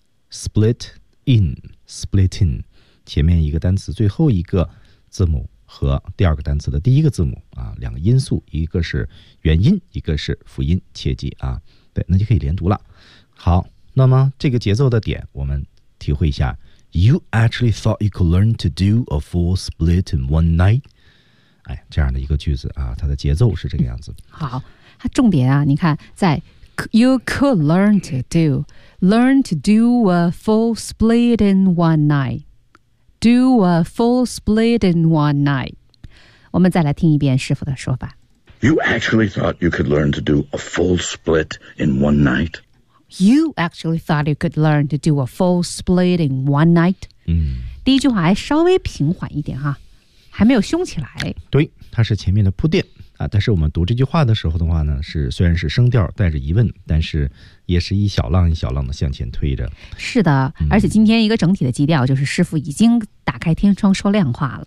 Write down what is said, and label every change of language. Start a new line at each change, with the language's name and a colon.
Chinese: split in, split in, 前面一个单词最后一个字母和第二个单词的第一个字母啊，两个音素，一个是元音，一个是辅音，切记啊。对，那就可以连读了。好，那么这个节奏的点我们体会一下。
English: You actually thought you could learn to do a full split in one night?
Chinese: 哎，这样的一个句子啊，它的节奏是这个样子。好，它重点啊，你看在
English: You could learn to do a full split in one night. Do a full split in one night.
Chinese: 我们再来听一遍师傅的说法。
English: You actually thought you could learn to do a full split in one night? You actually thought you could learn to do a full split in one night? 嗯，
Chinese: 第一句话还稍微平缓一点哈，还没有凶起来。对，它是前面的铺垫啊。但是我们读这句话的时候的话呢，是虽然是声调带着疑问，但是也是一小浪一小浪的向前推着。是的，而且今天一个整体的基调就是师傅已经打开天窗说亮话了。